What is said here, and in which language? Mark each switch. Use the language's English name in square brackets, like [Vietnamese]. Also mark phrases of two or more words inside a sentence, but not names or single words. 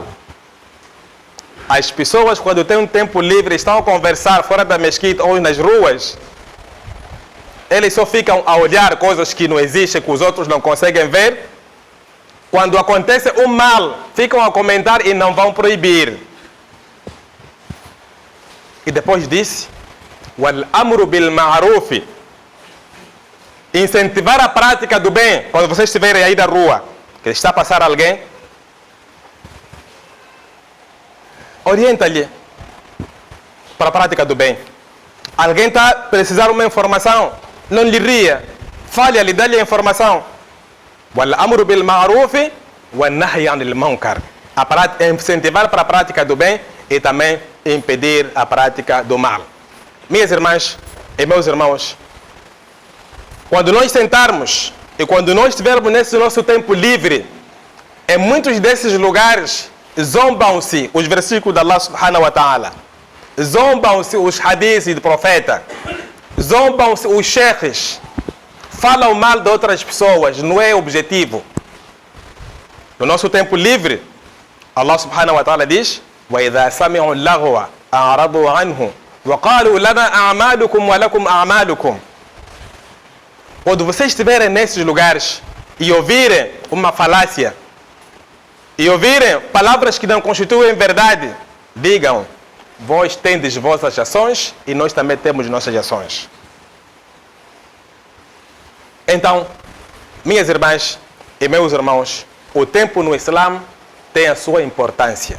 [Portuguese] As pessoas, quando têm um tempo livre, estão a conversar fora da mesquita ou nas ruas, eles só ficam a olhar coisas que não existem, que os outros não conseguem ver. Quando acontece um mal, ficam a comentar e não vão proibir. E depois disse, [Arabic] والأمر بالمعروف, [Portuguese] incentivar a prática do bem. Quando vocês estiverem aí na rua, que está a passar alguém, orienta-lhe para a prática do bem. Alguém está a precisar de uma informação, não lhe ria, fale-lhe, dê-lhe a informação. [Arabic] والأمر بالمعروف والنهي عن المنكر. [Portuguese] Incentivar para a prática do bem e também impedir a prática do mal. Minhas irmãs e meus irmãos, quando nós sentarmos e quando nós estivermos nesse nosso tempo livre, em muitos desses lugares, zombam-se os versículos de Allah [Arabic] سبحانه وتعالى, [Portuguese] zombam-se os hadiths do profeta, zombam-se os sheikhs, falam mal de outras pessoas, não é objetivo. No nosso tempo livre, [Arabic] Allah سبحانه وتعالى diz, وَإِذَا سَمِعُوا اللَّغْوَ أَعْرَضُوا عَنْهُ وَقَالُوا لَنَا أَعْمَالُكُمْ وَلَكُمْ أَعْمَالُكُمْ. [Portuguese] Quando vocês estiverem nesses lugares e ouvirem uma falácia, e ouvirem palavras que não constituem verdade, digam, vós tendes vossas ações e nós também temos nossas ações. Então, minhas irmãs e meus irmãos, o tempo no Islã tem a sua importância.